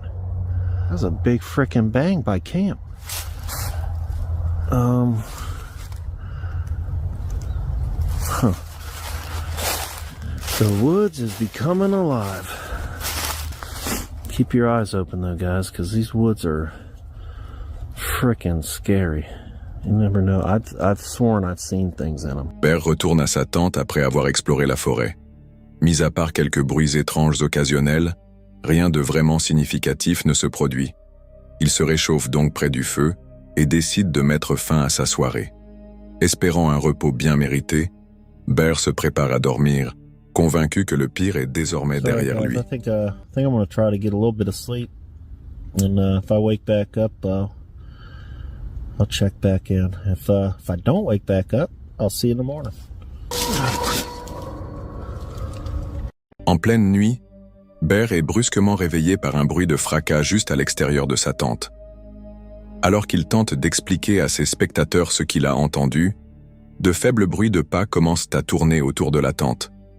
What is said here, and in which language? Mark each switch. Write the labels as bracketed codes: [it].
[en] That was a big frickin' bang by camp. The woods is becoming alive. Keep your eyes open though, guys, because these woods are frickin' scary. You never know. I've sworn I've seen things in them. [fr] Bear retourne à sa tente après avoir exploré la forêt. Mis à part quelques bruits étranges occasionnels, rien de vraiment significatif ne se produit. Il se réchauffe donc près du feu et décide de mettre fin à sa soirée. Espérant un repos bien mérité, Bear se prépare à dormir, convaincu que le pire est désormais derrière lui. [en] I think I'm going to try to get a little bit of sleep. And if I wake back up, I'll check back in. If I don't wake back up, I'll see you in the morning. [fr] En pleine nuit, Bear est brusquement réveillé par un bruit de fracas juste à l'extérieur de sa tente. Alors qu'il tente d'expliquer à ses spectateurs ce qu'il a entendu, de faibles bruits de pas commencent à tourner autour de la tente.